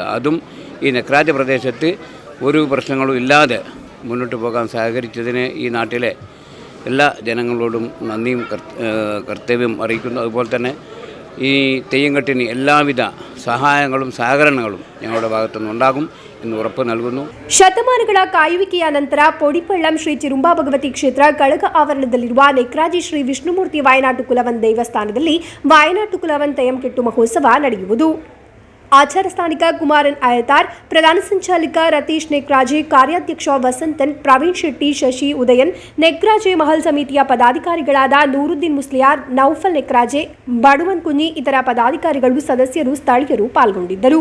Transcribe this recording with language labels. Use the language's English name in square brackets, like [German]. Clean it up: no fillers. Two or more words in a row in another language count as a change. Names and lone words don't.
[Malayalam] അതും ഈ നെക്രാജ പ്രദേശത്ത് ഒരു പ്രശ്നങ്ങളും ഇല്ലാതെ മുന്നോട്ട് പോകാൻ സഹകരിച്ചതിന് ഈ നാട്ടിലെ എല്ലാ ജനങ്ങളോടും നന്ദിയും കർത്തവ്യം അറിയിക്കുന്നു. അതുപോലെ തന്നെ ഈ തെയ്യങ്കെട്ടിന് എല്ലാവിധ സഹായങ്ങളും സഹകരണങ്ങളും ഞങ്ങളുടെ ഭാഗത്തുനിന്നുണ്ടാകും എന്ന് ഉറപ്പ് നൽകുന്നു. [Kannada] ಶತಮಾನಗಳ ಕಾಯುವಿಕೆಯ ನಂತರ ಪೊಡಿಪಳ್ಳಂ ಶ್ರೀ ಚಿರುಂಬಾ ಭಗವತಿ ಕ್ಷೇತ್ರ ಕಳಗ ಆವರಣದಲ್ಲಿರುವ ನೆಕ್ರಾಜಿ ಶ್ರೀ ವಿಷ್ಣುಮೂರ್ತಿ ವಾಯನಾಟು ಕುಲವನ್ ದೇವಸ್ಥಾನದಲ್ಲಿ ವಾಯನಾಟು ಕುಲವನ್ ತೆಯ್ಯಂಕೆಟ್ಟು ಮಹೋತ್ಸವ ನಡೆಯುವುದು. ಆಚಾರ ಸ್ಥಾನಿಕ ಕುಮಾರನ್ ಅಯತಾರ್, ಪ್ರಧಾನ ಸಂಚಾಲಕ ರತೀಶ್ ನೆಕ್ರಾಜೆ, ಕಾರ್ಯಾಧ್ಯಕ್ಷ ವಸಂತನ್, ಪ್ರವೀಣ್ ಶೆಟ್ಟಿ, ಶಶಿ ಉದಯನ್, ನೆಕ್ರಾಜೆ ಮಹಲ್ ಸಮಿತಿಯ ಪದಾಧಿಕಾರಿಗಳಾದ ನೂರುದ್ದೀನ್ ಮುಸ್ಲಿಯಾರ್, ನೌಫಲ್ ನೆಕ್ರಾಜೆ, ಬಡವನ್ ಕುഞ്ഞി ಇತರ ಪದಾಧಿಕಾರಿಗಳು, ಸದಸ್ಯರು, ಸ್ಥಳೀಯರು ಪಾಲ್ಗೊಂಡಿದ್ದರು.